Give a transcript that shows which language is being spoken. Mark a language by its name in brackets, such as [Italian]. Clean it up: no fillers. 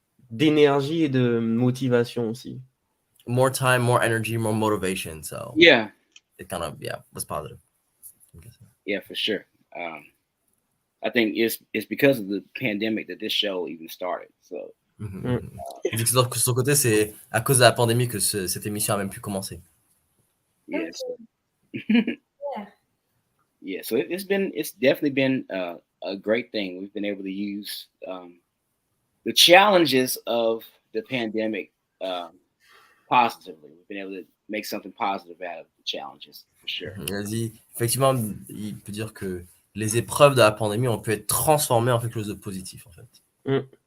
[French] d'énergie et de motivation aussi. [English] More time, more energy, more motivation. So Yeah. it kind of was positive. Yeah, for sure. I think it's because of the pandemic that this show even started. So. [French] Il dit que de son côté, c'est à cause de la pandémie que cette émission a même pu commencer. [English] Yes. Yeah. Yeah. So it's definitely been a great thing. We've been able to use the challenges of the pandemic positively. We've been able to make something positive out of the challenges, for sure. [French] Il a dit, effectivement, il peut dire que les épreuves de la pandémie ont pu être transformées en quelque chose de positif, en fait.